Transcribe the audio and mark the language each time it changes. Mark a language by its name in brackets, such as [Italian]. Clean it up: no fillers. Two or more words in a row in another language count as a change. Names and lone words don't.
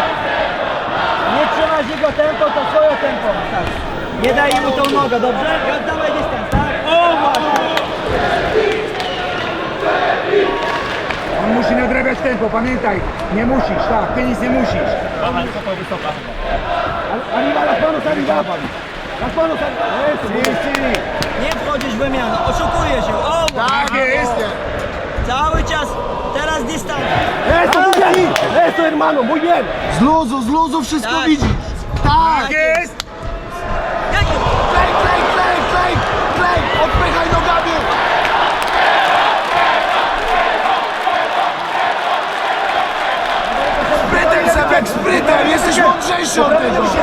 [Polish] Nie trzymasz jego tempo, to swoje tempo. Tak. Nie daj mu tą nogę, dobrze? I oddawaj dystans, tak? O właśnie! On musi nadrabiać tempo, pamiętaj. Nie musisz, tak, ty nic nie musisz. [Spanish] Arriba, las manos, arriba. Las manos, arriba. [Polish] Nie wchodzisz w wymianę, oszukuje się. O, Tak jest. cały czas, teraz dystans. [Spanish] Esto, hermano, muy bien. [Polish] Z luzu wszystko Tak. widzisz. Tak jest. Klej, odpychaj nogami. Sprytem, Sebek, sprytem, jesteś mądrzejszy od tego.